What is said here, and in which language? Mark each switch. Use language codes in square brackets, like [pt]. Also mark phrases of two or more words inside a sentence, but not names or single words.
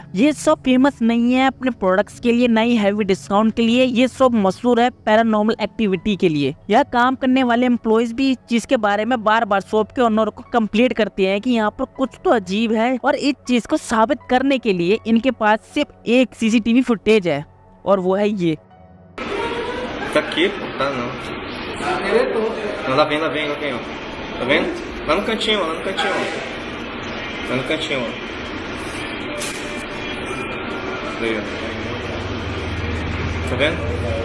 [hi] ये शॉप फेमस नहीं है अपने प्रोडक्ट्स के लिए, नहीं [en] heavy discount [hi] के लिए। ये शॉप मशहूर है [en] paranormal activity [hi] के लिए। यहाँ काम करने वाले एम्प्लॉइज भी इस चीज के बारे में बार बार शॉप के ओनर को कंप्लेंट करते हैं कि यहाँ पर कुछ तो अजीब है। और इस चीज को साबित करने के लिए इनके पास सिर्फ एक [en] CCTV footage [hi] है और वो है ये। [pt] Tá aqui, tá não. Não, lá vem, ó. Tá vendo? Lá no cantinho, ó. Tá no cantinho, ó. Aí, ó. Tá vendo?